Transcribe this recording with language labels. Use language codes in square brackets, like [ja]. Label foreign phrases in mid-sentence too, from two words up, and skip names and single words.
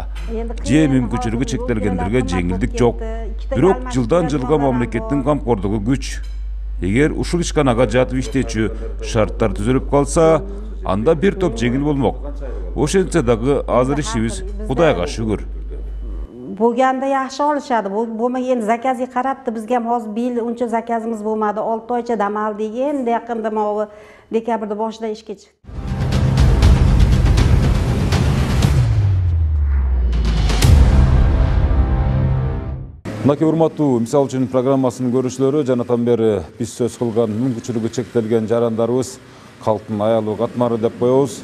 [ky] Же мүмкүнчүлүгү чектелгендерге жеңилдик жок. Бирок жылдан жылга мамлекеттин камкордугу күч. Эгер ушул ишканага жатып иштечү шарттар түзөлүп калса, анда бир топ жеңил болмок. Ошентсе дагы азыр ишибиз Кудайга шүгүр. [uz] Bo'lganda yaxshi olishadi. Bo'lmagan endi zakazga qarabdi. Bizga ham hozir bir yil uncha zakazimiz bo'lmadi. 6 oycha dam oldik. Endi yaqinda mana dekabrda boshida ishga chiqdi. [ky] Мынакей урматтуу мисал үчүн программасынын көрүүчүлөрү, жанатан бери биз сөз кылган мүмкүнчүлүгү чектелген жарандарыбыз калктын аялуу катмары деп коебуз.